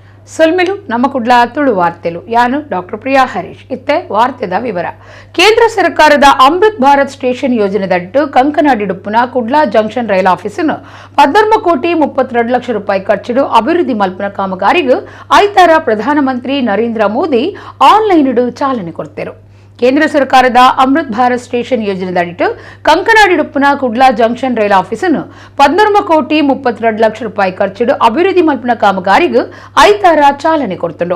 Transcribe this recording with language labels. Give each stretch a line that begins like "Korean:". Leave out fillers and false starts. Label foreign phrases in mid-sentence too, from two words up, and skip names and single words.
Tulu: ಸೊಲ್ಮೆಲು ನಮ್ಮ ಕುಡ್ಲ ತುಳು ವಾರ್ತೆಲು ಯಾನು ಡಾಕ್ಟರ್ ಪ್ರಿಯಾ ಹರೀಶ್ ಇತ್ತೆ ವಾರ್ತೆದ ವಿವರ. ಕೇಂದ್ರ ಸರ್ಕಾರದ ಅಮೃತ್ ಭಾರತ್ ಸ್ಟೇಷನ್ ಯೋಜನೆದಟ್ಟು ಕಂಕನಾಡಿಡುಪ್ಪುನ ಕುಡ್ಲ ಜಂಕ್ಷನ್ ರೈಲ್ ಆಫೀಸನ್ನು 14 ಕೋಟಿ 32 ಲಕ್ಷ ರೂಪಾಯಿ ಖರ್ಚಿಡು ಅಭಿವೃದ್ಧಿ ಮಲ್ಪನ ಕಾಮಗಾರಿಗೆ ಐತಾರ ಪ್ರಧಾನಮಂತ್ರಿ ನರೇಂದ್ರ ಮೋದಿ ಆನ್ಲೈನ್ ಚಾಲನೆ ಕೊಡ್ತಾರೆ. ಕೇಂದ್ರ ಸರ್ಕಾರದ ಅಮೃತ್ ಭಾರತ್ ಸ್ಟೇಷನ್ ಯೋಜನೆದಡಿಟ್ಟು ಕಂಕನಾಡಿಡುಪ್ಪುನ ಕುಡ್ಲ ಜಂಕ್ಷನ್ ರೈಲ್ ಆಫೀಸನ್ನು 14 ಕೋಟಿ 32 ಲಕ್ಷ ರೂಪಾಯಿ ಖರ್ಚಿಡು ಅಭಿವೃದ್ಧಿ ಮಲ್ಪನ ಕಾಮಗಾರಿಗೆ ಐತಾರ ಚಾಲನೆ ಕೊಡ್ತಂಡು.